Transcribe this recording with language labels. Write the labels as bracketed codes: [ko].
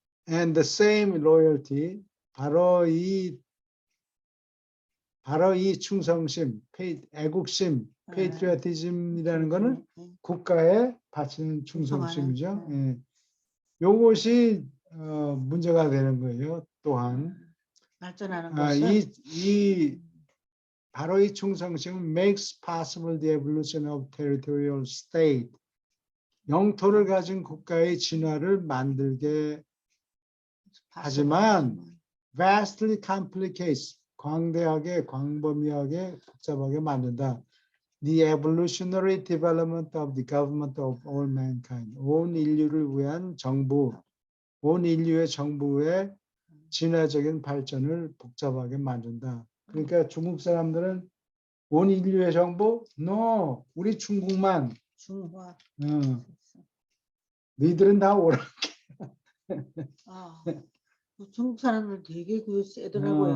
[en] And the same loyalty, [ko] 바로 이 충성심, 애국심, patriotism이라는 거는 국가에 바치는 충성심이죠. 예. 요것이 문제가 되는 거예요. 또한 발전하는 것은 바로 이 충성심은 [en] makes possible the evolution of territorial state. [ko] 영토를 가진 국가의 진화를 만들게 하지만 [en] vastly complicates, [ko] 광대하게, 광범위하게, 복잡하게 만든다. [en] The evolutionary development of the government of all mankind. [ko] 온 인류를 위한 정부, 온 인류의 정부의 진화적인 발전을 복잡하게 만든다. 그러니까 중국 사람들은 온 인류의 정보? No, 우리 중국만. 중화. 너희들은 다 오라. 아, 그 중국 사람들 되게 그 세더라고요.